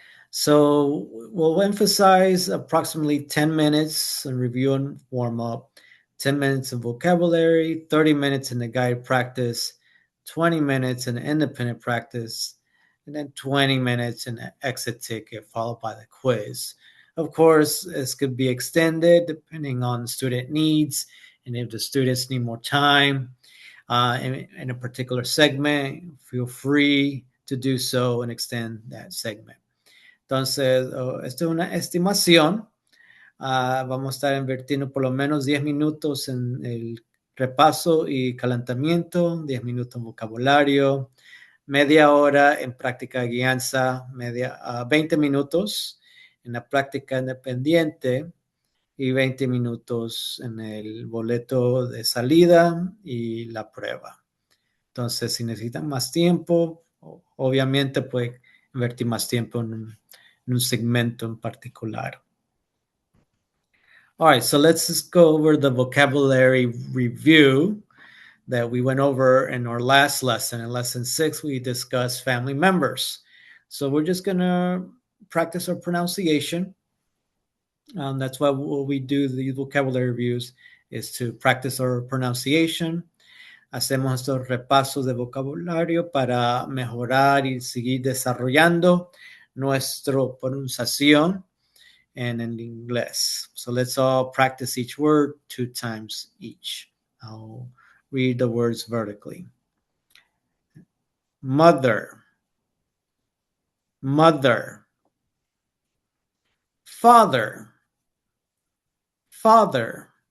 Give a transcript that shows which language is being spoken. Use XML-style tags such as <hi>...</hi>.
<en>So we'll emphasize approximately 10 minutes in review and warm-up, 10 minutes of vocabulary, 30 minutes in the guided practice, 20 minutes in the independent practice, and then 20 minutes in the exit ticket, followed by the quiz. Of course, this could be extended depending on student needs, and if the students need more time in a particular segment, feel free to do so and extend that segment.</en> <es>Entonces, esto es una estimación. Vamos a estar invirtiendo por lo menos 10 minutos en el repaso y calentamiento, 10 minutos en vocabulario, media hora en práctica de guianza, 20 minutos en la práctica independiente y 20 minutos en el boleto de salida y la prueba. Entonces, si necesitan más tiempo, obviamente puede invertir más tiempo en un segmento en particular.</es> <en>All right, so let's just go over the vocabulary review that we went over in our last lesson. In lesson 6, we discussed family members. So we're just going to practice our pronunciation. That's why we do the vocabulary reviews, is to practice our pronunciation.</en> <es>Hacemos estos repasos de vocabulario para mejorar y seguir desarrollando nuestra pronunciación en el inglés.</es> <en>So let's all practice each word 2 times each. I'll read the words vertically. Mother, mother. Father, father.</en>